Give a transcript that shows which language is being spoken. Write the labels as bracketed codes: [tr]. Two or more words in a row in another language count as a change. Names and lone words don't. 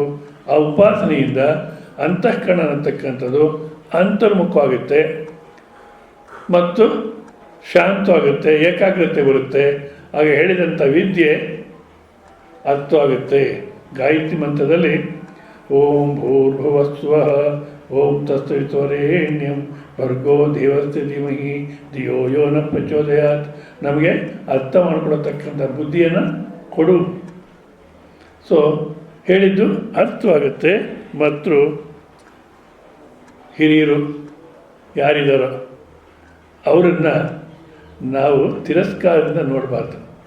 [kn] ಆ ಉಪಾಸನೆಯಿಂದ ಅಂತಃಕರಣ ಅನ್ನತಕ್ಕಂಥದ್ದು ಅಂತರ್ಮುಖವಾಗುತ್ತೆ ಮತ್ತು ಶಾಂತವಾಗುತ್ತೆ, ಏಕಾಗ್ರತೆ ಬರುತ್ತೆ. ಆಗ ಹೇಳಿದಂಥ ವಿದ್ಯೆ ಅರ್ಥವಾಗುತ್ತೆ. ಗಾಯತ್ರಿ ಮಂತ್ರದಲ್ಲಿ [sa] ಓಂ ಭೂರ್ಭುವಸ್ವಃ ಓಂ ತತ್ಸವಿತುರ್ವರೆಣ್ಯಂ ಭರ್ಗೋ ದೇವಸ್ಯ ಧೀಮಹಿ ಧಿಯೋ ಯೋ ನ ಪ್ರಚೋದಯಾತ್. [kn] ನಮಗೆ ಅರ್ಥ ಮಾಡ್ಕೊಳತಕ್ಕಂಥ ಬುದ್ಧಿಯನ್ನು ಕೊಡು. ಸೊ ಹೇಳಿದ್ದು ಅರ್ಥವಾಗುತ್ತೆ. ಮತ್ತು ಹಿರಿಯರು ಯಾರಿದ್ದಾರೋ ಅವರನ್ನು ನಾವು ತಿರಸ್ಕಾರದಿಂದ ನೋಡಬಾರ್ದು.